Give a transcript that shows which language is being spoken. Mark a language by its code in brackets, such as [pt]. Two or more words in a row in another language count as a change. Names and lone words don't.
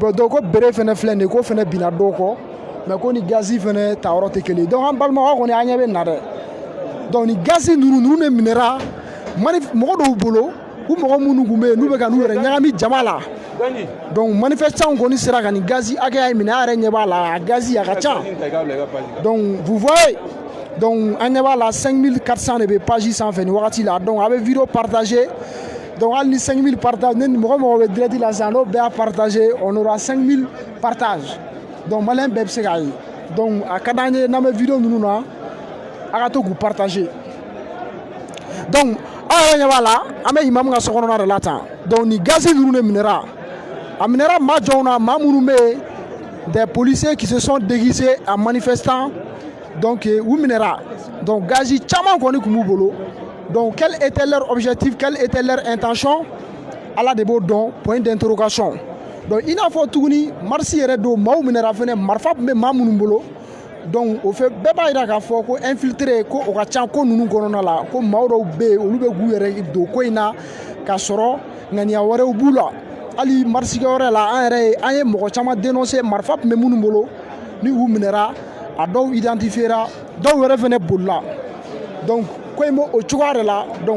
[fr] bon donc [bm] ko bere fana filɛ nin ye ko fana bina dɔw kɔ mais ko ni gazi fana ta yɔrɔ tɛ kelen donc an balimaw kɔni an ɲɛ bɛ na dɛ donc ni gazi ninnu de minɛra mɔgɔ dɔw bolo u mɔgɔ minnu tun bɛ yen n'u bɛ ka n'u yɛrɛ ɲagami jama la [fr] donc manifestants [bm] kɔni sera ka ni gazi hakɛya minɛ a yɛrɛ ɲɛ b'a la a gazi a ka ca [fr] donc vous voyez donc [bm] an ɲɛ b'a la 5400 de bɛ page sanfɛ nin wagati la donc a bɛ [fr] vidéo partager donc [bm] hali ni 5000 partage ni mɔgɔ mɔgɔ bɛ direct la sisan n'o bɛɛ y'a [fr] partager on aura 5000 partages donc [bm] maliyɛn bɛɛ bɛ se k'a ye donc a ka d'an ye n'an bɛ vidéo ninnu na a ka to k'u partager donc aw yɛrɛ ɲɛ b'a la an bɛ imamu ka sokɔnɔna de la tan donc ni gazi ninnu de minɛra a minɛra maa jɔnw na maa minnu bɛ yen [fr] des policiers qui se sont déguisés en manifestants donc [bm] u minɛra donc gazi caman kɔni tun b'u bolo [fr] donc quel était leur objectif quelle était leur intention [bm] ala de b'o dɔn [fr] point d'interrogation donc [bm] i n'a fɔ tuguni marisi yɛrɛ don maaw minɛra fɛnɛ marifa tun bɛ maa minnu bolo donc o fɛ bɛɛ b'a yira k'a fɔ ko infiltré ko o ka ca ko ninnu kɔnɔna la ko maaw dɔw bɛ yen olu bɛ k'u yɛrɛ don ko in na k'a sɔrɔ ŋaniya wɛrɛw b'u la hali marisikɛyɔrɔ la an ye mɔgɔ caman dénoncé marifa tun bɛ minnu bolo ni u minɛra a dɔw identifiera dɔw yɛrɛ fɛnɛ bolila donc ko in b'o cogoya de la donc